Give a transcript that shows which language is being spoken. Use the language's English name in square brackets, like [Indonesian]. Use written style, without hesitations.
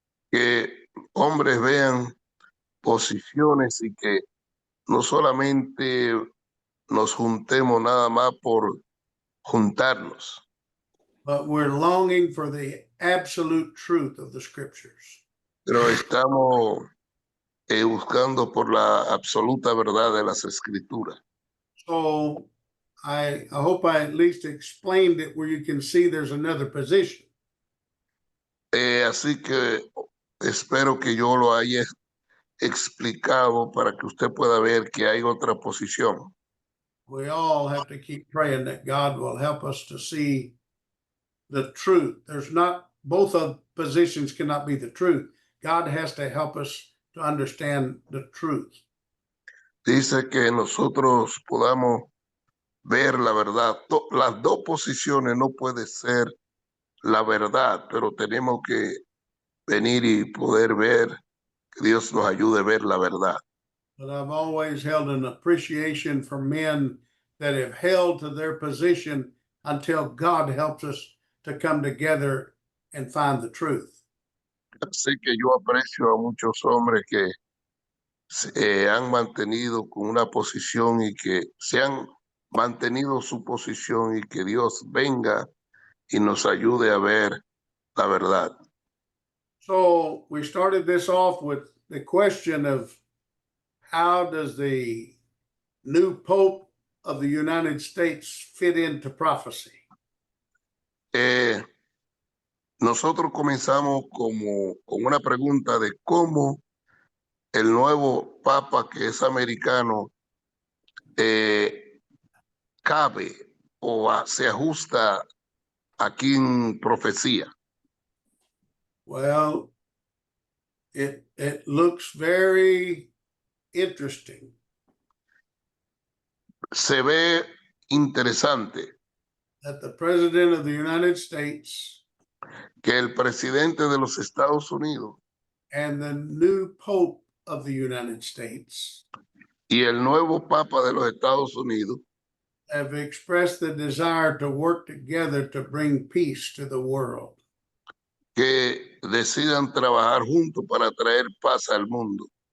[Spanish] que hombres vean posiciones y que no solamente nos juntemos nada más por juntarnos, [English] But we're longing for the absolute truth of the scriptures. [Spanish] pero estamos buscando por la absoluta verdad de las escrituras. [English] So I hope I at least explained it where you can see there's another position. [Spanish] Así que espero que yo lo haya explicado para que usted pueda ver que hay otra posición. [English] We all have to keep praying that God will help us to see the truth. Both of positions cannot be the truth. God has to help us to understand the truth. [Spanish] Dice que nosotros podamos ver la verdad. Las dos posiciones no puede ser la verdad, pero tenemos que venir y poder ver, que Dios nos ayude a ver la verdad. [English] But I've always held an appreciation for men that have held to their position until God helps us to come together and find the truth. [Spanish] Así que yo aprecio a muchos hombres que se han mantenido con una posición y que se han mantenido su posición y que Dios venga y nos ayude a ver la verdad. [English] So we started this off with the question of how does the new Pope of the United States fit into prophecy? [Spanish] Nosotros comenzamos con una pregunta de cómo el nuevo Papa, que es americano, cabe o se ajusta aquí en profecía. [English] Well, it looks very interesting. [Spanish] Se ve interesante [English] That the President of the United States [Spanish] que el presidente de los Estados Unidos [English] and the new Pope of the United States [Spanish] y el nuevo Papa de los Estados Unidos [English] have expressed the desire to work together to bring peace to the world. [Spanish] que decidan trabajar juntos para traer paz al mundo.